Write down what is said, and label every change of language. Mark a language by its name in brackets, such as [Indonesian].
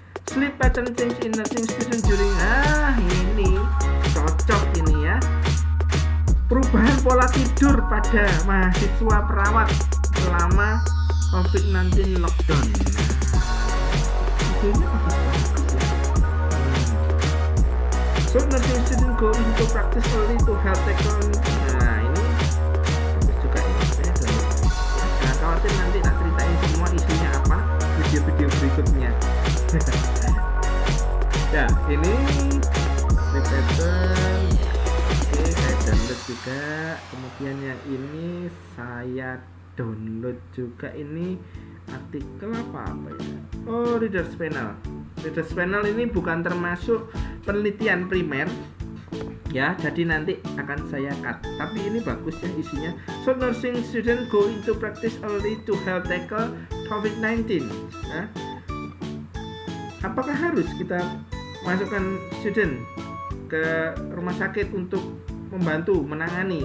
[English] Sleep pattern change in nursing student during. [Indonesian] Ini cocok ini ya. Perubahan pola tidur pada mahasiswa perawat selama COVID-19 lockdown. Idenya bagus banget ya. [English] So nursing student go into practice early to help tackle. [Indonesian] Nah ini bagus juga ini. Saya download. Jangan khawatir, nanti tak ceritain semua isinya apa video-video berikutnya. Ya ini pattern. Oke, saya download juga. Kemudian yang ini saya download juga, ini artikel apa ya? Oh, Reader's Panel. Reader's Panel ini bukan termasuk penelitian primer ya, jadi nanti akan saya cut. Tapi ini bagus ya isinya. [English] So nursing student go into practice early to help tackle COVID-19. [Indonesian] Nah, apakah harus kita masukkan student ke rumah sakit untuk membantu menangani?